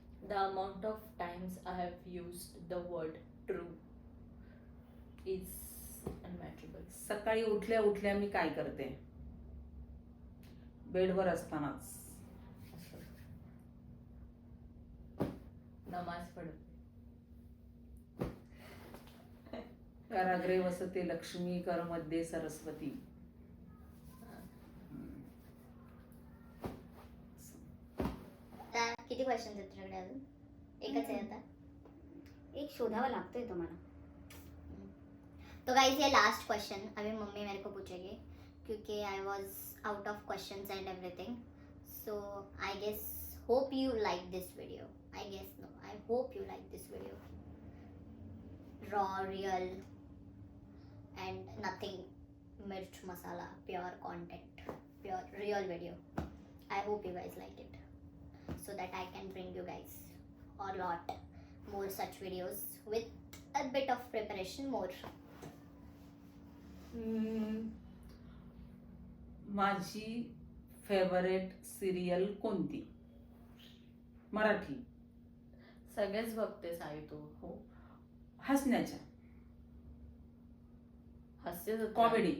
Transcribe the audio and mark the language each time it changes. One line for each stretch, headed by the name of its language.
English: The amount of times I have used the word true is unmatchable.
Marathi: सकाळी उठल्या उठल्या मी काय करते, बेडवर असतानाच
Hindi: नमाज पढ़ते.
Sanskrit: कराग्रे वसते लक्ष्मी कर मध्ये सरस्वती.
Marathi: आता किती क्वेश्चन आहेत तुझ्याकडे अजून? एकच आहे आता. एक शोधावा लागतोय तुम्हाला.
English: तो गाइस ये last question
Hindi: अभी मम्मी मेरे को पूछेगी क्योंकि
English: I was out of questions and everything. So I guess hope you like this video. I guess no, I hope you like this video. Raw, real and nothing mirch masala, pure content, pure real video. I hope you guys like it so that I can bring you guys a lot more such videos with a bit of preparation more.
Marathi: माझी favourite serial कोणती? मराठी. सगळेच बघतेस आई तू? हो, हसण्याच्या हास्य जत्रा.